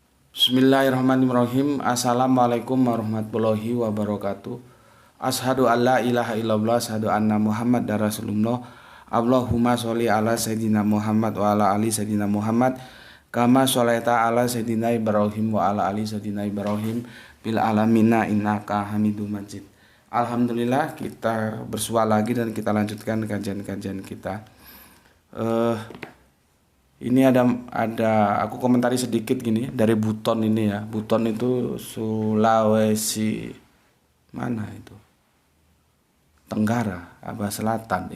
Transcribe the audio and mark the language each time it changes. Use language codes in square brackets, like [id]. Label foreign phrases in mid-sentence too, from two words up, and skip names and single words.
[ar] بسم الله الرحمن الرحيم. السلام عليكم ورحمة الله وبركاته. أشهد أن لا إله إلا الله، أشهد أن محمد dan رسول الله. اللهم صل على سيدنا محمد وعلى آل سيدنا محمد كما صليت على سيدنا إبراهيم وعلى آل سيدنا إبراهيم بالعالمين إنك حميد مجيد. Alhamdulillah, [id] kita bersua lagi dan kita lanjutkan kajian-kajian kita. Ini ada aku komentari sedikit gini dari Buton ini ya. Buton itu Sulawesi mana itu? Tenggara apa selatan?